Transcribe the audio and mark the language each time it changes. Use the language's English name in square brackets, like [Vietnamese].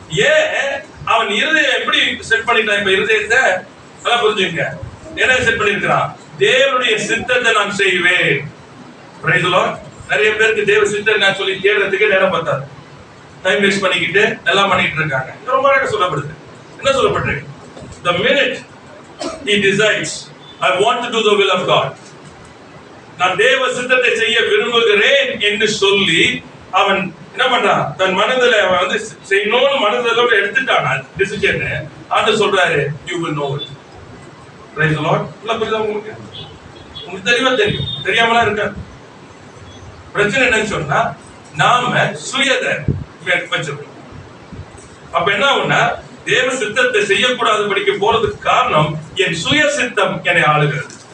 [Tamil] ஏன் அவன் இருதயம் எப்படி செட் பண்ணிட்டான்? இப்ப இருதயத்தை நல்லா புரிஞ்சுங்க. என்ன செட் பண்ணிருக்கிறான்? தேவனுடைய சித்தத்தை நான் செய்வேன். [English] Praise the Lord. [Tamil] நிறைய பேருக்கு தேவ சித்தத்தை நான் சொல்லி தேடுறதுக்கு நேரம் பத்தாது. டைம் வேஸ்ட் பண்ணிக்கிட்டு எல்லாம் பண்ணிட்டு இருக்காங்க. ரொம்ப அழகா சொல்லப்படுது. என்ன சொல்லப்பட்டிருக்கு? [English] The minute he decides I want to do the will of God, [Tamil] நான் தேவ சித்தத்தை செய்ய விரும்புகிறேன் என்று சொல்லி அவன் என்ன பண்றான்? தன் மனதில் அவன் வந்து செய்யணும்னு மனதில் எடுத்துட்டான் டிசிஷன். ஆண்டு சொல்றாரு, [English] you will know it. Praise the Lord. [Tamil] புரியுதா உங்களுக்கு? உங்களுக்கு தெளிவா தெரியும், தெரியாமலாம் இருக்காது. பிரச்சனை என்னன்னு சொன்னா நாம சுயத்தை வச்சிருக்கோம். அப்ப என்ன ஆகும்னா தேவ சித்தத்தை செய்யக்கூடாதபடிக்கு போறதுக்கு காரணம் என் சுய சித்தம் என்னை ஆளுகிறது.